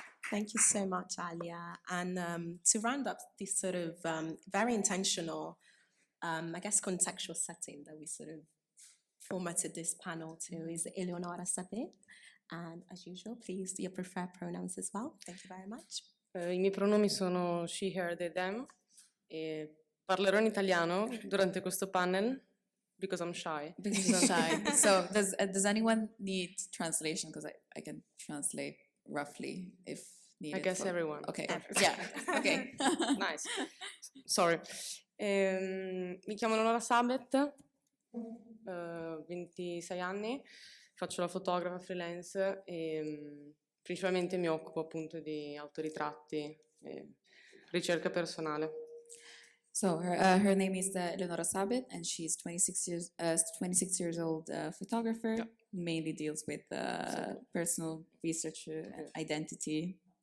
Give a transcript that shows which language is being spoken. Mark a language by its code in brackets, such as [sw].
[en] Thank you so much, Alia. And to round up this sort of very intentional, I guess, contextual setting that we sort of formatted this panel to is Eleonora Sabet. And as usual, please, your preferred pronouns as well. Thank you very much. [it] I miei pronomi sono she, her, they, them e parlerò in italiano durante questo panel [en] because I'm shy. Because you're shy. So does anyone need translation? Because I can translate roughly if needed. I guess everyone. Okay. Yeah. Okay. Nice. Sorry. [it] Mi chiamo Eleonora Sabet, 26 anni, faccio la fotografa freelance e principalmente mi occupo appunto di autoritratti e ricerca personale. [en] So her name is Eleonora Sabet, and she's 26 years old photographer. Yeah. Mainly deals with personal research and identity.